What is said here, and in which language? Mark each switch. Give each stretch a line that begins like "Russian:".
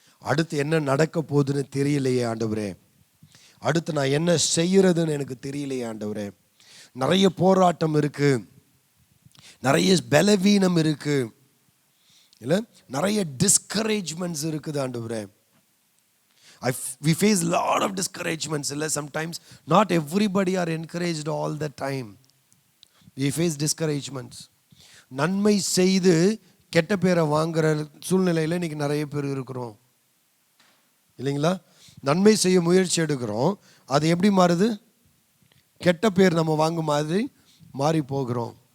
Tamil: அடுத்து என்ன நடக்க போகுதுன்னு தெரியலையே ஆண்டவரே, அடுத்து நான் என்ன செய்யறதுன்னு எனக்கு தெரியலையே ஆண்டவரே. நிறைய போராட்டம் இருக்கு, நிறைய பலவீனம் இருக்கு, இல்ல நிறைய டிஸ்கரேஜ்மெண்ட்ஸ் இருக்குது ஆண்டவரே.
English: We face a lot of discouragements. Sometimes not everybody are encouraged all the time. We face discouragements.
Tamil: நன்மை செய்து கெட்ட பேரை வாங்குற சூழ்நிலையில் இன்னைக்கு நிறைய பேர் இருக்கிறோம் இல்லைங்களா? நன்மை செய்ய முயற்சி எடுக்கிறோம், அது எப்படி மாறுது? கெட்ட பேர் நம்ம வாங்கும் மாதிரி மாறி போகிறோம்.